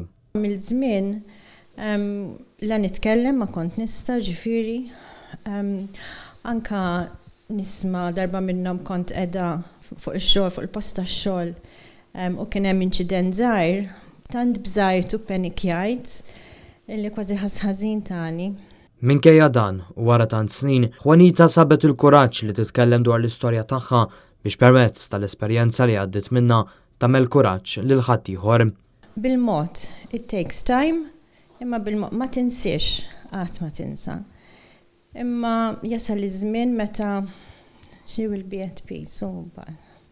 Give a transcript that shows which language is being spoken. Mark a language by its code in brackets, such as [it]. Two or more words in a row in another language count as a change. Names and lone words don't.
[mt] Mill-żmien la nitkellem ma kont nista' ġifieri anka nisma' darba minnhom kont qiegħda fuq ix-xogħol fuq il-post tax-xogħol u kien hemm inċident żgħir, tant bżajt u panikjajt illi kważi ħażin tani. Minkejja dan u wara tant snin, Juanita sabet il-kuraġġ li titkellem dwar l-istorja tagħha biex permezz tal-esperjenza li għaddiet minnha tagħmel kuraġġ lil ħadd ieħor. Bil-mod, [en] it takes time, [mt] imma bil-mod ma tinsiex qatt ma tinsa. Imma jasal iż-żmien meta [en] she will be at peace.